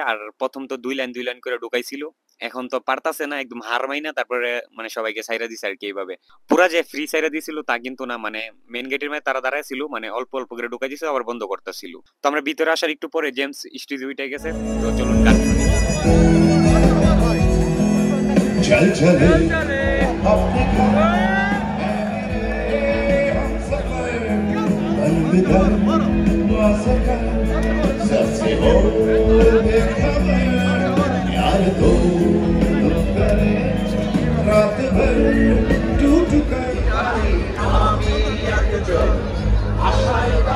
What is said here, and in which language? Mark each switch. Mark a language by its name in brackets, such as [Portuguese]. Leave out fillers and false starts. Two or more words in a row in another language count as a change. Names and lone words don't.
[Bangla] আর প্রথম তো 2 লাইন করে ঢুকাইছিল, এখন তো পারতাছে না, একদম হার মাইনা তারপরে মানে সবাইকে ছাইরা দিছে আর কি। এইভাবে পুরা যে ফ্রি ছাইরা দিছিল তা কিন্তু না, মানে মেন গেটের মাঝে তারা দাঁড়ায় ছিল, মানে অল্প অল্প করে ঢুকাই দিছে আবার বন্ধ করতেছিল। তো আমরা ভিতরে আসার একটু পরে জেমস স্টেজে উঠে গেছে। তো চলুন গান শুনি। [Hindi] चल चले अपने घर सबसे हो बेखबर यार दो करे रात भर टूट कर आशाएं